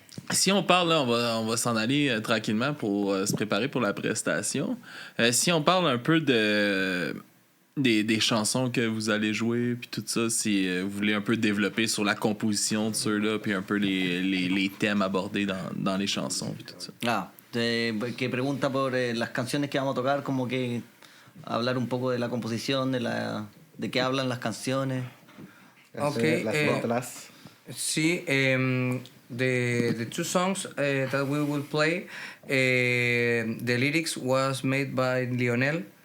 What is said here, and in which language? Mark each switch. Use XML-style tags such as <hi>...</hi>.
<fr>si on parle, là, on va s'en aller tranquillement pour se préparer pour la prestation. Si on parle un peu des chansons que vous allez jouer, puis tout ça, si vous voulez un peu développer sur la composition de ceux-là, puis un peu les thèmes abordés dans les chansons, puis tout ça.</fr> <es>Que pregunta por las canciones que vamos a tocar, como que hablar un poco de la composición, de qué hablan las canciones.</es> <en>Okay.</en> <es>Las</es> <en>See, the two songs that we will play, the lyrics was made by Lionel.</en>